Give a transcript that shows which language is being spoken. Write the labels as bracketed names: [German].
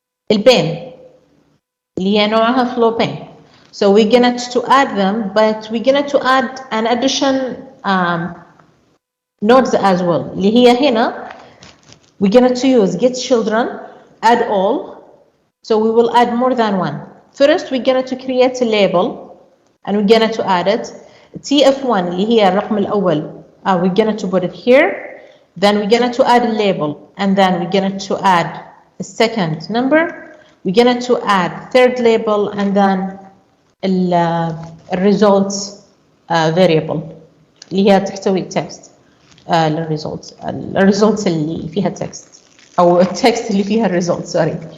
[Arabic] البين اللي هي نوعها flow pane. [English] So we're going to add them, but we're going to add an addition nodes as well. [Arabic] اللي هي هنا [English] we're going to use get children, add all. So we will add more than one. First we're going to create a label and we're going to add it. TF1 [Arabic] اللي هي الرقم الأول, [English] we're going to put it here. Then we're going to add a label, and then we're going to add a second number. We're going to add third label, and then [Arabic] الريزولتس variable اللي هي تحتوي text للريزولتس اللي فيها text أو التكست اللي فيها الريزولت [English] sorry.